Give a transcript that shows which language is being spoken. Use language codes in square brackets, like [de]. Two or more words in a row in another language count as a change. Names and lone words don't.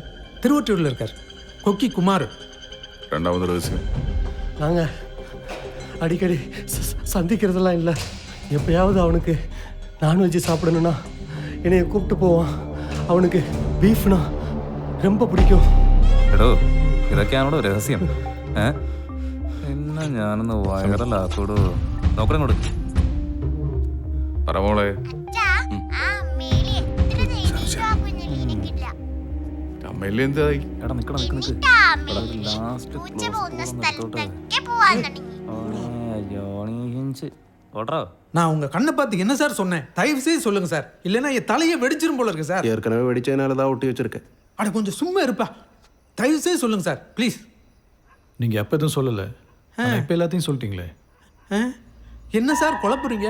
[ta] திருவொற்றியூர்ல இருக்கார். கொக்கி குமார். 2வது ரகசியம், நாங்கள் அடிக்கடி சந்திக்கிறதெல்லாம் இல்லை. எப்பயாவது அவனுக்கு நான்வெஜ் சாப்பிடணும்னா என்னைய கூப்பிட்டு போவான். அவனுக்கு பீஃப்னா ரொம்ப பிடிக்கும். [ml] എടോ ഇതൊക്കെയാണോ രഹസ്യം? എന്നാ ഞാനൊന്ന് വൈറലാക്കോടോ. നോക്കണങ്ങോട്ട് പറമോളെ. അമ്മയില്ലേ എന്തായി? എടാ നിക്കടാ നിക്ക് ലാസ്റ്റ് ഓട്ടോ. [ta] நான் உங்க கண்ணை பார்த்து என்ன சார் சொன்னேன்? தயவு செய்து சொல்லுங்க சார், இல்லைன்னா என் தலையை வெடிச்சிரும் போல இருக்கு சார். ஏற்கனவே வெடிச்சதுனால தான் ஒட்டி வச்சிருக்கேன். அட கொஞ்சம் சும்மா இருப்பா. தயவு செய்து சொல்லுங்க சார் ப்ளீஸ். நீங்கள் எப்போ எதுவும் சொல்லலை, இப்போ எல்லாத்தையும் சொல்லிட்டீங்களே. என்ன சார் குழப்புறீங்க?